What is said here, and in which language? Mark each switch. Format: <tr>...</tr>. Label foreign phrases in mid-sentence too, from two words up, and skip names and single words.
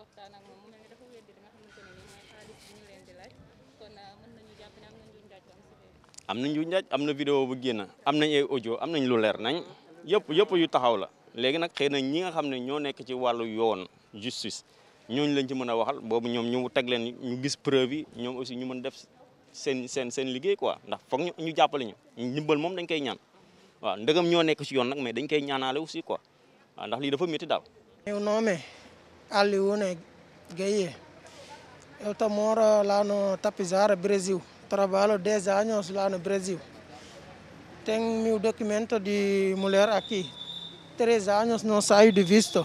<wo>am nañ lu njaaj am na vidéo bu génn am nañ ay audio am nañ lu leer nañ yëpp yu taxaw la léegi nag xëy na ñi nga xam ne ñoo nekk ci wàllu yoon justice ñooñu lañ ci mën a waxal boobu ñoom ñu teg leen ñu gis preuve yi ñoom aussi ñu mën def seen liggéey quoi ndax foog ñu jàppale ñu ndimbal moom dañ koy ñaan waaw ndegam ñoo nekk ci yoon nag mais dañ koy ñaanaale aussi quoi waaw ndax lii dafa métti daal.</wo> <pt>Meu nome é Aliune Gueye. Eu moro lá no Tapizara, Brasil. Trabalho 10 anos lá no Brasil. Tenho meu documento de mulher aqui. 3 anos não saio de visto.</pt>